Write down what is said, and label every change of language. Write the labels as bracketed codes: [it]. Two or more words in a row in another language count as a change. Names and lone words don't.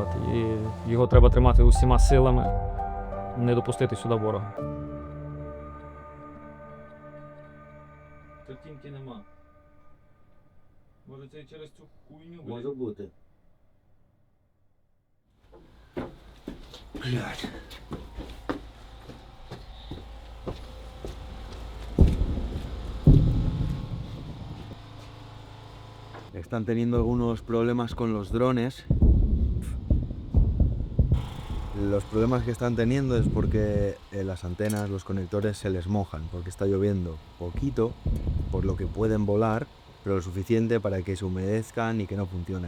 [uk] І його треба тримати усіма силами, не допустити сюди ворога. Картинки нема. Може це через цю хуйню? Може бути. Блядь. [es] Están teniendo algunos problemas con los drones. Los problemas que están teniendo es porque las antenas, los conectores se les mojan, porque está lloviendo poquito, por lo que pueden volar, pero lo suficiente para que se humedezcan y que no funcionen.